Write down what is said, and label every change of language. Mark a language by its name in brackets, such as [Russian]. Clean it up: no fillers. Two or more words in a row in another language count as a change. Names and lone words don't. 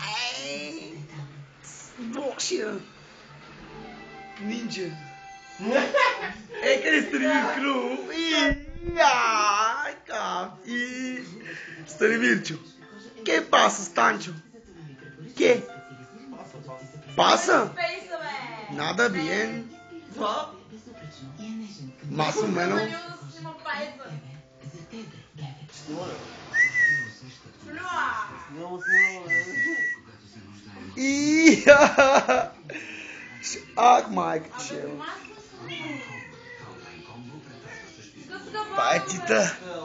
[Bulgarian] Боксия! Нинджа! Къде Станимир Крумов? И Станимирчо. [Spanish] Qué pasa, Станчо? Ке? Passa? Nada bien. Más o menos. [Bulgarian] Ах, майка, Патита.